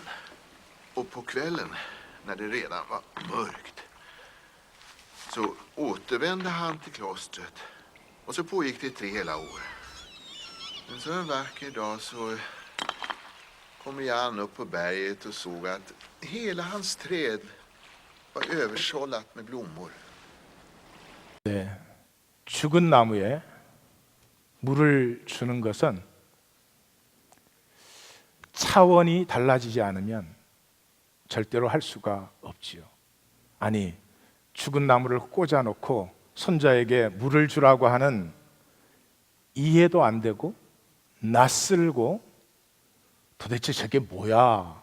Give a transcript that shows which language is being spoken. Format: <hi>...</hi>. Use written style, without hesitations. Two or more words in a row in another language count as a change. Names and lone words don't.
<sv>Och på kvällen, när det redan var mörkt, så återvände han till klostret. Och så pågick det 3 hela år. Men så en vacker dag så kom Jan upp på berget och såg att hela hans träd var översållat med blommor.</sv> <ko>네, 죽은 나무에 물을 주는 것은 차원이 달라지지 않으면 절대로 할 수가 없지요. 아니, 죽은 나무를 꽂아놓고 손자에게 물을 주라고 하는 이해도 안 되고 낯설고 도대체 저게 뭐야?</ko>